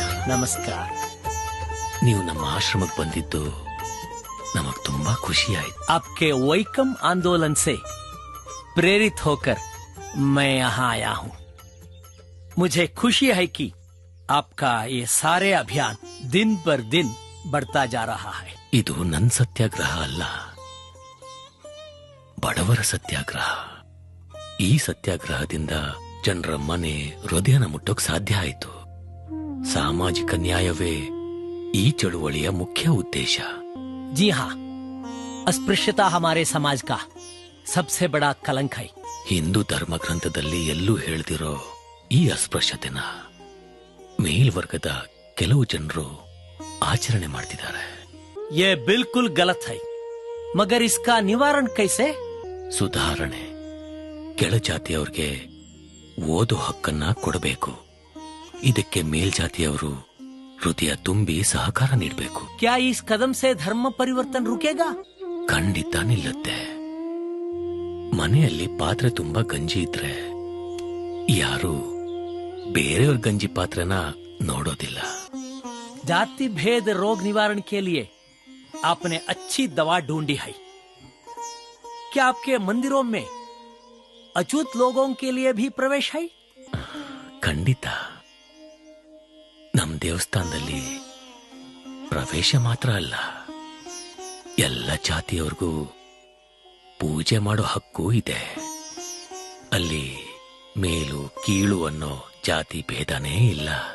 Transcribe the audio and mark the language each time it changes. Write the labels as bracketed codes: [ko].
[kn] ನಮಸ್ಕಾರ. ನೀವು ನಮ್ಮ ಆಶ್ರಮಕ್ಕೆ ಬಂದಿದ್ದು ನಮಗ್ ತುಂಬಾ ಖುಷಿ ಆಯ್ತು. [hi] आपके वैकम आंदोलन से प्रेरित होकर मैं यहाँ आया हूँ. मुझे खुशी है कि आपका ये सारे अभियान दिन पर दिन बढ़ता जा रहा है. [kn] ಇದು ನನ್ನ ಸತ್ಯಾಗ್ರಹ ಅಲ್ಲ, ಬಡವರ ಸತ್ಯಾಗ್ರಹ. ಈ ಸತ್ಯಾಗ್ರಹದಿಂದ ಜನರ ಮನೆ, ಹೃದಯನ ಮುಟ್ಟೋಕ್ ಸಾಧ್ಯ ಆಯಿತು. ಸಾಮಾಜಿಕ ನ್ಯಾಯವೇ ಈ ಚಳುವಳಿಯ ಮುಖ್ಯ ಉದ್ದೇಶ. [hi] जी हाँ, अस्पृश्यता हमारे समाज का सबसे बड़ा कलंक है. [kn] ಹಿಂದೂ ಧರ್ಮ ಗ್ರಂಥದಲ್ಲಿ ಎಲ್ಲೂ ಹೇಳ್ದಿರೋ ಈ ಅಸ್ಪೃಶ್ಯತೆನ ಮೇಲ್ವರ್ಗದ ಕೆಲವು ಜನರು ಆಚರಣೆ ಮಾಡ್ತಿದ್ದಾರೆ. [hi] ये बिल्कुल गलत है, मगर इसका निवारण कैसे? [kn] ಸುಧಾರಣೆ, ಕೆಳಜಾತಿಯವ್ರಿಗೆ ಓದೋ ಹಕ್ಕನ್ನ ಕೊಡಬೇಕು. ಇದಕ್ಕೆ ಮೇಲ್ಜಾತಿಯವರು ಹೃದಯ ತುಂಬಿ ಸಹಕಾರ ನೀಡಬೇಕು. [hi] क्या इस कदम से धर्म परिवर्तन रुकेगा? [kn] ಖಂಡಿತ ನಿಲ್ಲುತ್ತೆ. ಮನೆಯಲ್ಲಿ ಪಾತ್ರೆ ತುಂಬಾ ಗಂಜಿ ಇದ್ರೆ ಯಾರು ಬೇರೆಯವ್ರ ಗಂಜಿ ಪಾತ್ರನ ನೋಡೋದಿಲ್ಲ. [hi] जाति भेद रोग निवारण के लिए आपने अच्छी दवा ढूंढी है. क्या आपके मंदिरों में अछूत लोगों के लिए भी प्रवेश है? [kn] ಖಂಡಿತ. ನಮ್ಮ ದೇವಸ್ಥಾನದಲ್ಲಿ ಪ್ರವೇಶ ಮಾತ್ರ ಅಲ್ಲ, ಎಲ್ಲ ಜಾತಿಯವ್ರಿಗೂ ಪೂಜೆ ಮಾಡೋ ಹಕ್ಕು ಇದೆ. ಅಲ್ಲಿ ಮೇಲು ಕೀಳು ಅನ್ನೋ ಜಾತಿ ಭೇದನೇ ಇಲ್ಲ.